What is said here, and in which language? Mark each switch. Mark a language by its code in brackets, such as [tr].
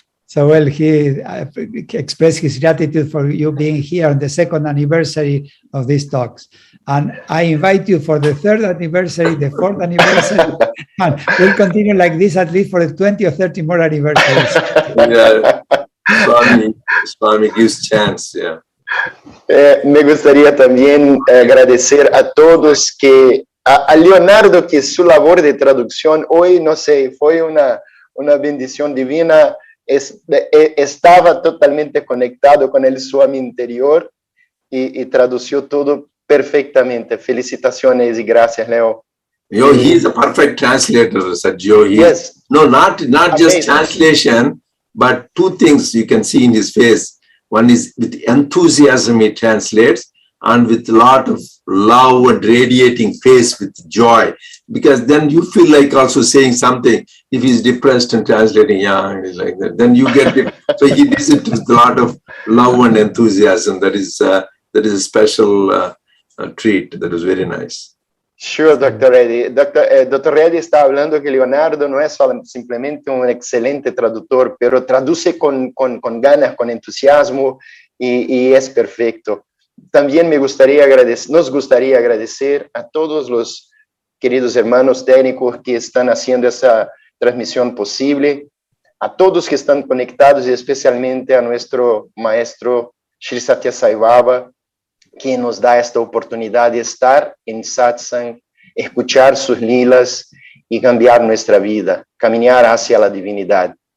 [en] So, well, he expressed his gratitude for you being here on the 2nd anniversary of these talks. And I invite you for the 3rd anniversary, the 4th anniversary, and we'll continue like this at least for the 20 or 30 more anniversaries. Yeah. Swami gives chance, yeah. [es] Me gustaría también agradecer a todos a Leonardo, que su labor de traducción hoy, no sé, fue una bendición divina. Estaba totalmente conectado con el Swami interior y tradució todo perfectamente. Felicitaciones y gracias, Leo. [en] He is a perfect translator, Sergio. Yes. No, not just translation, but 2 things you can see in his face. One is with enthusiasm he translates, and with a lot of love and radiating face with joy. Because then you feel like also saying something. If he's depressed and translating, like that, then you get it. So he does it with a lot of love and enthusiasm. That is a special treat. That was very nice. Sure, Dr. Reddy. Dr. [es] Reddy está hablando que Leonardo no es simplemente un excelente traductor, pero traduce con ganas, con entusiasmo y es perfecto. También nos gustaría agradecer a todos los queridos hermanos técnicos que están haciendo esa transmisión posible, a todos que están conectados y especialmente a nuestro maestro Sri Satya Sai Baba, que nos da esta oportunidad de estar en Satsang, escuchar sus lilas y cambiar nuestra vida, caminar hacia la divinidad.